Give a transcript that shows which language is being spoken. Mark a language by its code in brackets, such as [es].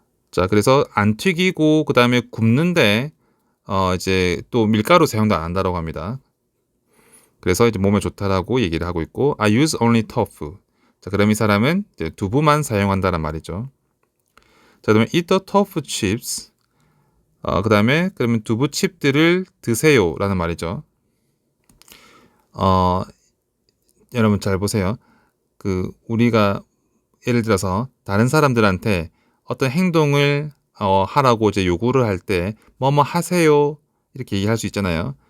[ko] 자, 그래서 안 튀기고 그 다음에 굽는데 이제 또 밀가루 사용도 안 한다라고 합니다. 그래서 이제 몸에 좋다라고 얘기를 하고 있고 [en] I use only tofu. [ko] 자, 그럼 이 사람은 이제 두부만 사용한다는 말이죠. 자, 그러면 [en] eat the tofu chips. [ko] 그 다음에 그러면 두부 칩들을 드세요라는 말이죠. 여러분 잘 보세요. 우리가 예를 들어서 다른 사람들한테 어떤 행동을 하라고 이제 요구를 할 때 뭐뭐 하세요 이렇게 얘기할 수 있잖아요.